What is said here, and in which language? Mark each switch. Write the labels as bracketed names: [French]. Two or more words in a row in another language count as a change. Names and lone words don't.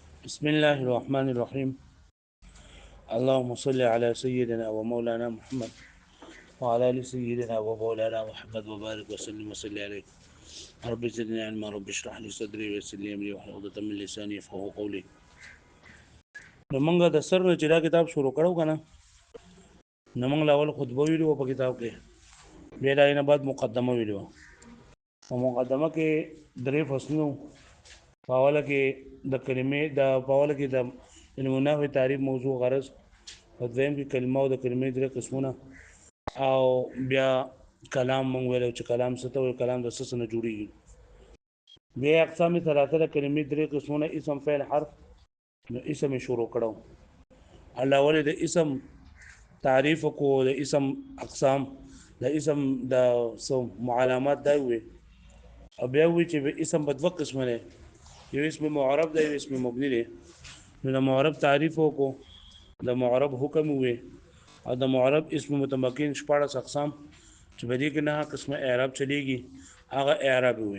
[Arabic] بسم الله الرحمن الرحيم. اللهم صل على سيدنا ومولانا محمد وعلى ال سيدنا ومولانا محمد وبارك وسلم وصل عليه. رب زدني علما، رب اشرح لي صدري ويسر لي امري واحلل عقدة من لساني يفقهوا قولي. [Pashto] نو موږ د سر نه چې دا کتاب شروع کړو کنه، نو موږ لاول خطبه ویلو په کتاب کې، بیا دا نه بعد مقدمه ویلو. او مقدمه کې درې فصلونه، په اوله کې د کلمې د په اوله کې د علم تعریف موضوع غرض، په دویم کې کلمه او د کلمې درې قسمونه، او بیا کلام مونږ ویلو چې کلام څه ته وایي، کلام د څه نه جوړیږي. بیا [Arabic] اقسام ثلاثه [Pashto] د کلمې درې قسمونه، اسم فعل حرف. نو اسم شروع کړو، الله ولې د اسم تعریف کو، د اسم اقسام، د اسم د سو علامات دا وي، او بیا وی چې اسم په دوه قسمه دی، یو اسم معرب دی، یو اسم مبني دی. نو د معرب تعریف کو، د معرب حکم وي، او د معرب اسم متمکن شپاړس اقسام چې په دې کې نه قسمه اعراب چلیږي، هغه اعراب وي.